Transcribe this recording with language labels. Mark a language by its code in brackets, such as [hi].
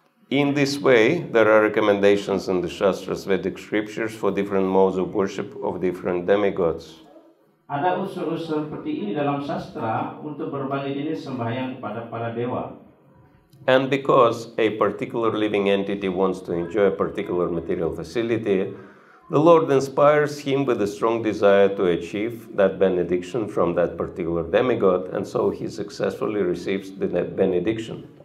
[en] In this way, there are recommendations in the Shastras, Vedic scriptures for different modes of worship of different demigods. [id] Ada unsur-unsur seperti ini dalam sastra untuk berbagai jenis sembahyang kepada para dewa. [en] And because a particular living entity wants to enjoy a particular material facility, the Lord inspires him with a strong desire to achieve that benediction from that particular demigod, and so he successfully receives the benediction.